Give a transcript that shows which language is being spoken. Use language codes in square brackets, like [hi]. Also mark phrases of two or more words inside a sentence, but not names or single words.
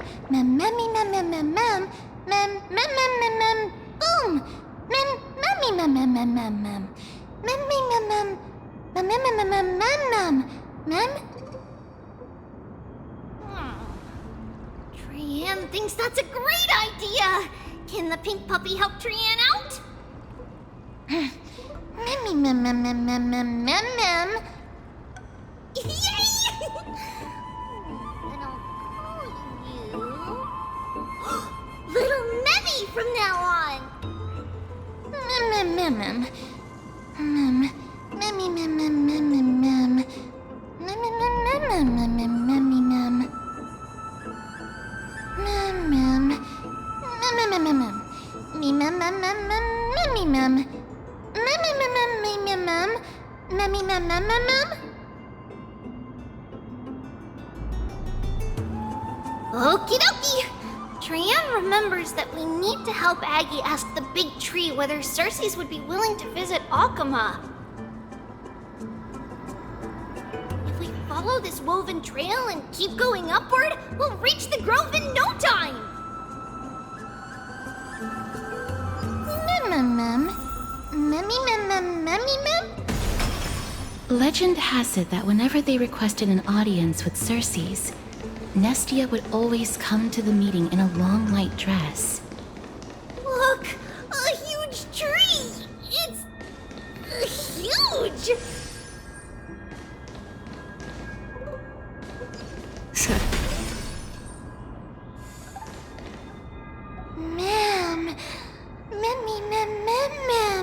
[en] Memmy, mem, mem, mem, mem. Mem, mem, mem, mem, mem. Boom! Memmy, mem, mem, mem, mem, mem. Memmy, mem, mem. Mem, mem, mem, mem, mem, mem. Mem? Trian. Trian thinks that's a great idea! Can the pink puppy help Trian out? Mem, mem, mem, mem, mem, mem, mem, mem. Yay! And I'll call you... Little Memmy from now on! Mem, mem, mem, mem. Mem. Memmy, mem, mem, mem, mem, mem. Mem, mem, mem, mem, mem, mem, mem, memmy, mem. Mem, mem. Mem, mem, mem, mem, mem. Me, mem, mem, mem, mem, memmy, mem. Mem, mem, mem, mem, me, mem, mem. Memmy, mem, mem, mem, mem. Okie dokie! Trian remembers that we need to help Aggie ask the big tree whether Circes would be willing to visit Alkema. If we follow this woven trail and keep going upward, we'll reach the grove in no time! Mem, mem, mem. Memmy, mem, mem, memmy, mem. Legend has it that whenever they requested an audience with Circes, Nestia would always come to the meeting in a long white dress. Look! A huge tree! It's... huge! Mem. Memmy, mem, mem, mem.